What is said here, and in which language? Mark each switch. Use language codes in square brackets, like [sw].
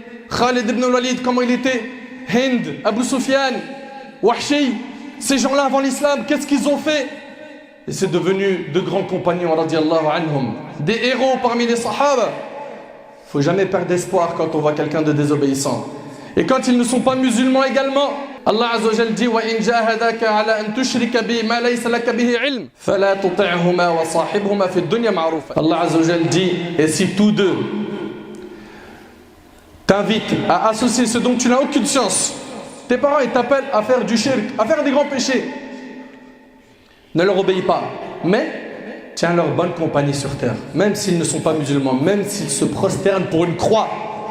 [fr] Khalid ibn Walid, comment il était. Hind, Abu Sufyan, Wahshi. Ces gens-là, avant l'islam, qu'est-ce qu'ils ont fait? Et c'est devenu de grands compagnons, [ar] radiallahu anhum. [fr] Des héros parmi les sahaba. Il ne faut jamais perdre d'espoir quand on voit quelqu'un de désobéissant. Et quand ils ne sont pas musulmans également, Allah Azza wa Jal dit [ar] وَإِنْ جَاهَدَاكَ عَلَى أَن تُشْرِكَ بِي مَا لَيْسَ لَكَ بِهِ عِلْمٍ فَلَا تُطِعْهُمَا وَصَاحِبْهُمَا فِي الدُّنْيَا مَعْرُوفًا. [fr] Allah Azza wa Jal dit, et si tous deux t'invitent à associer ce dont tu n'as aucune science, tes parents ils t'appellent à faire du shirk, à faire des grands péchés, ne leur obéis pas, mais tiens leur bonne compagnie sur terre, même s'ils ne sont pas musulmans, même s'ils se prosternent pour une croix.